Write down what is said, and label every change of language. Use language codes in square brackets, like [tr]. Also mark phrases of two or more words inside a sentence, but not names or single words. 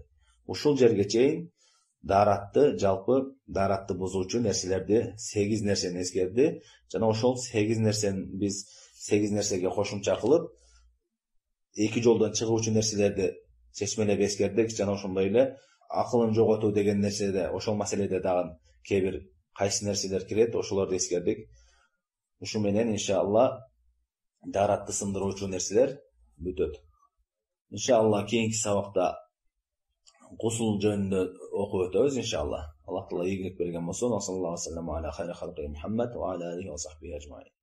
[ky] Ушул жерге чейин жалпы дааратты бузуучу нерселерди 8 нерсени эскерди, жана ошол 8 нерсени биз 8 нерсеге кошумча кылып, эки жолдон чыгуучу нерселерди чечмелеп эскердик, жана ошондой эле акылын жоготуу деген нерседе, ошол маселеде дагы кээ бир кайсы нерселер кирет, ошолорду эскердик. Ушу менен иншалла дааратты сындыруучу нерселер бүтөт. Иншалла кийинки сабакта гусул жөнүндө окуп өтөбүз иншалла. Аллах Таала ийгилик берген болсун. [ar] صلى الله عليه وسلم على خير خلقه محمد وعلى آله وصحبه أجمعين.